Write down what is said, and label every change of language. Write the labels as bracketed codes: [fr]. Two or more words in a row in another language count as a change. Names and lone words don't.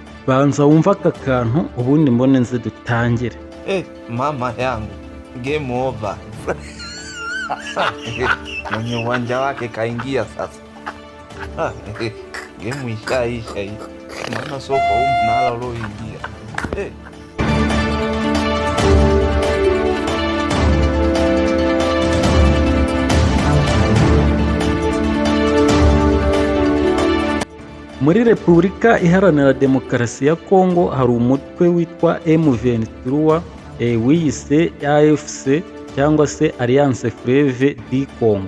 [rw] banza wumve aka kantu ubundi mbone nze dutangire. [sw] Mama yangu, [en] game over. [sw] Mwenye uwanja wake kaingia sasa. Game ishaisha hii. Maana soka huu mnala ulioingia. [rw] Muri Repubulika Iharanira Demokarasi ya Kongo hari umutwe witwa M23 wiyise AFC cyangwa se Alliance Fleuve du Congo.